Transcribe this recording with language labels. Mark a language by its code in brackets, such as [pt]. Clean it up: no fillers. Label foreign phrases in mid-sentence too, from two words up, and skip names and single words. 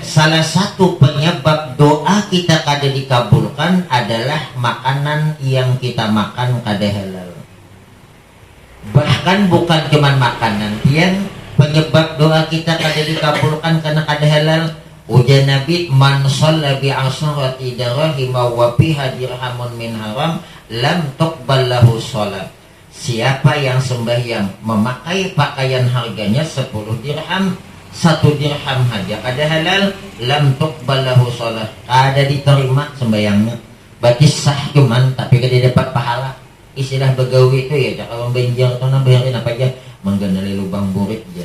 [bjn] Salah satu penyebab doa kita kada dikabulkan adalah makanan yang kita makan kada halal. Bahkan bukan cuma makanan, yang penyebab doa kita kada dikabulkan karena kada halal. Ujar Nabi, [ar] من صلى بعشرة دراهم وفيها درهم من حرام لم تقبل له صلاة. [bjn] Siapa yang sembahyang memakai pakaian harganya 10 dirham, 1 dirham saja kada halal, [ar] لم تقبل له صلاة, [bjn] kada diterima sembahyangnya. Berarti sah cuman tapi kada dapat pahala. Istilah begawi itu ya, kalau benjar tuh bayarin apa aja, mengganali lubang burik aja.